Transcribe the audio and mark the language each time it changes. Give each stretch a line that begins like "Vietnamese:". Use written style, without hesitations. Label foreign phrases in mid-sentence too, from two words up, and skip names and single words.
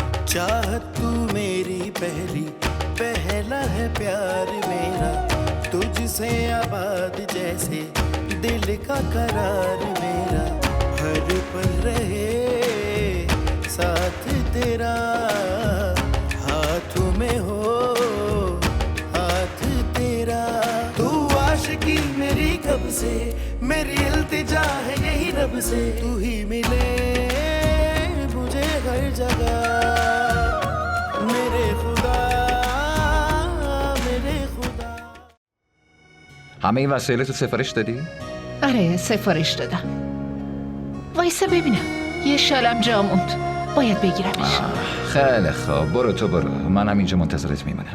Hindi: चाहत तू मेरी पहली, पहला है प्यार मेरा, तुझसे आबाद जैसे दिल का करार मेरा, हर पल रहे साथ तेरा, हाथों में हो हाथ तेरा। तू आशिकी मेरी कब से, मेरी इल्तिजा है यही रब से, तू ही मिले मुझे हर जगह, मेरे खुदा मेरे खुदा.
Persian: همه این وسایل تو سفارش دادی؟ آره سفارش دادم. وایسا ببینم، یه شالم جا موند، باید بگیرمش. خیلی خوب، برو تو برو، منم اینجا منتظرت میمونم.